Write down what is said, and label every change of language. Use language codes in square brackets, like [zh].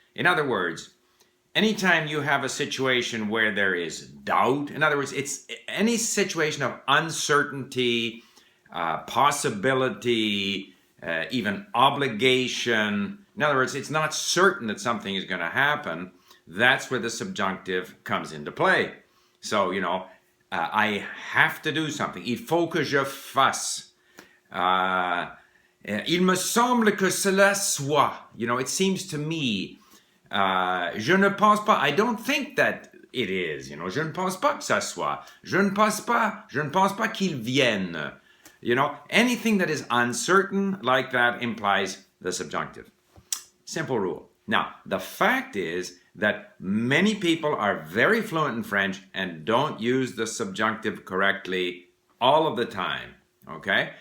[en] In other words, anytime you have a situation where there is doubt, in other words, it's any situation of uncertainty, possibility, even obligation. In other words, it's not certain that something is going to happen. That's where the subjunctive comes into play. So, I have to do something. [fr] Il faut que je fasse. Il me semble que cela soit. [en] It seems to me. [fr] Je ne pense pas. [en] I don't think that it is. [fr] Je ne pense pas que ça soit. Je ne pense pas qu'il vienne. [en] Anything that is uncertain like that implies the subjunctive. Simple rule. Now, the fact is that many people are very fluent in French and don't use the subjunctive correctly all of the time, okay?